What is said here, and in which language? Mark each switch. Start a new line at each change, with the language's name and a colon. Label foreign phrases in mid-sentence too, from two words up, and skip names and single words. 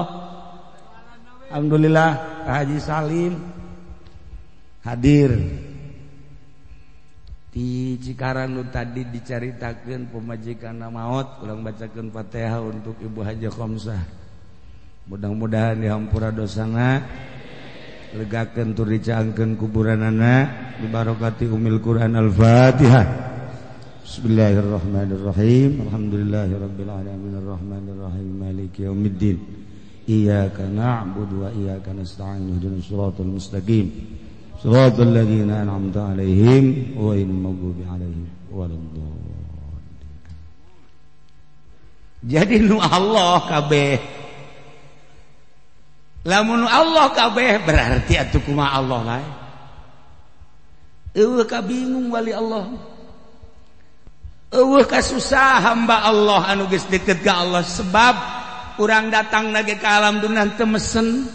Sundanese: Alhamdulillah Haji Salim hadir di Cikarang nu tadi dicaritakeun pemajikanna maot, ulang bacakeun Fatihah untuk Ibu Haja Khamsah. Mudah-mudahan dihampura dosana, legakeun tur dicaangkeun kuburanana,
Arabic: ببركة أم القرآن الفاتحة. بسم الله الرحمن الرحيم. الحمد لله رب العالمين الرحمن الرحيم مالك يوم الدين. إياك نعبد وإياك نستعين اهدنا الصراط المستقيم. صراط الذين أنعمت عليهم غير المغضوب عليهم ولا الضالين.
Sundanese: Jadi nu Allah kabeh. Lamun Allah kabeh berarti atuh kumaha Allah lae. Eueuh kabingung wali Allah. Eueuh kasusah hamba Allah anu geus deukeut ka Allah sebab urang datang lagi ka alam dunia teu mesen.